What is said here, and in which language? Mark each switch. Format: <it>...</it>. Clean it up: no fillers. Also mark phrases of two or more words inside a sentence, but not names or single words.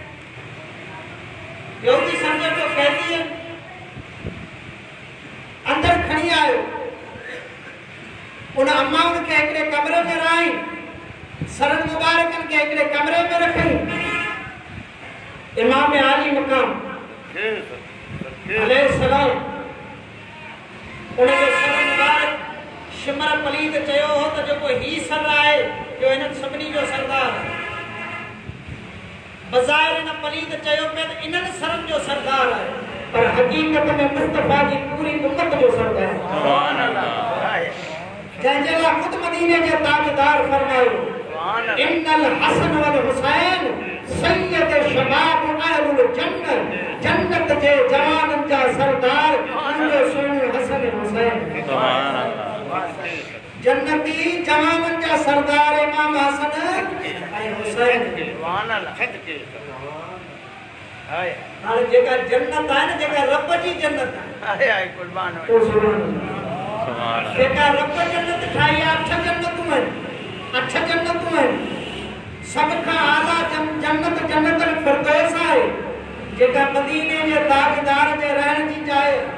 <sd>यहूदी सम्झो तो कैदी अंदर खणी आयो उन अम्माउनि खे हिकिड़े कमरे में रहाई सरन मुबारकनि खे हिकिड़े कमरे में रखई इमाम आली मकाम अलैहिस्सलाम उनजो सर मुबारक शिमर पलीद चयो हो त जेको ही सर आहे जो हिननि सभिनी जो सरदार बज़ाहिर न पलीद चयो पिया त इन्हनि सरनि जो सरदार आहे पर हकीकत में मुस्तफा जी पूरी उम्मत जो सरदार</sd> <ar>سبحان الله</ar> <sd>जंहिंजे लाइ ख़ुदि मदीने जे ताजदार फरमायो</sd> <ar>إن الحسن والحسين سيدا شباب أهل الجنة</ar> <sd>जन्नत जे जवाननि जा सरदार मुंहिंजो सुहिणो हसन हुसैन</sd> <ar>سبحان الله</ar> <sd>जन्नती जवाननि जा सरदार इमाम हसन ऐं हुसैन</sd> <ar>سبحان الله</ar> <sd>सदके हाय हाणे जेका जन्नत आहे न जेका रब जी जन्नत आहे हाय कुर्बान हो</sd> <ar>سبحان الله</ar> <sd>जेका रब जन्नत ठाही आहे 8 जन्नतूं आहिनि 8 जन्नतूं आहिनि सब खां आला जन्नत जन्नत फिरदौस आहे जेका मदीने जे ताजदार जे रहण जी जाइ</sd>